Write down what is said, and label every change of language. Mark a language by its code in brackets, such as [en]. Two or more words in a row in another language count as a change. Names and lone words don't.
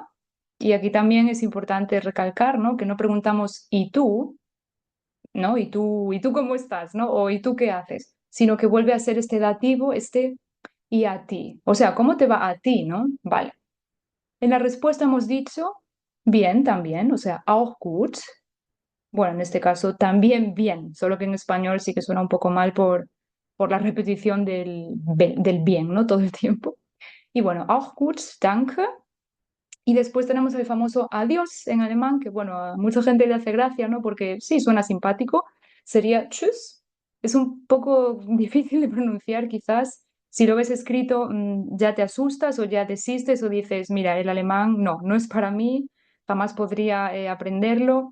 [es] Y aquí también es importante recalcar, ¿no? Que no preguntamos ¿y tú? ¿No? Y tú cómo estás? ¿No? O ¿y tú qué haces? Sino que vuelve a ser este dativo, este y a ti. O sea, ¿cómo te va a ti? ¿No? Vale. En la respuesta hemos dicho bien también, o sea, [de] auch gut. [es] Bueno, en este caso también bien, solo que en español sí que suena un poco mal por la repetición del bien, ¿no? Todo el tiempo. Y bueno, [de] auch gut, danke. [es] Y después tenemos el famoso adiós en alemán, que bueno, a mucha gente le hace gracia, ¿no? Porque sí, suena simpático. Sería tschüss. Es un poco difícil de pronunciar, quizás. Si lo ves escrito, ya te asustas o ya desistes o dices, mira, el alemán no es para mí, jamás podría aprenderlo.